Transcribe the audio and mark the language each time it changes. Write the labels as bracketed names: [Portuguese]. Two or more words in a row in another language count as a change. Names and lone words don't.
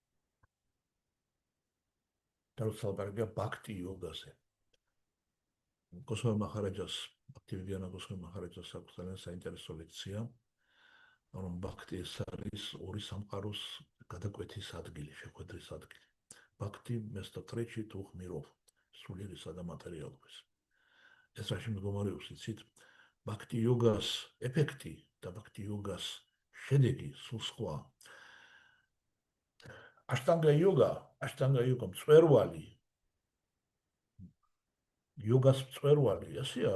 [Georgian] და როდესაც ლაპარაკია ბhakti იოგაზე. გოსვამი მაჰარაჯას, ბhakti-ვიდიანა გოსვამი მაჰარაჯას აქვს ძალიან საინტერესო ლექცია, რომ ბhakti ეს არის ორი სამყაროს გადაკვეთის ადგილი, შეხვედრის ადგილი. [Russian] ბhakti место встречи двух миров, [Georgian] სულიერისა და მატერიალობის. ეს რაში მდგომარეობს, იცით? ბhakti იოგას ეფექტი და ბhakti იოგას შედეგი სულ სხვა. აშტანგა იოგა მწვერვალი. იოგას მწვერვალი, ესეა.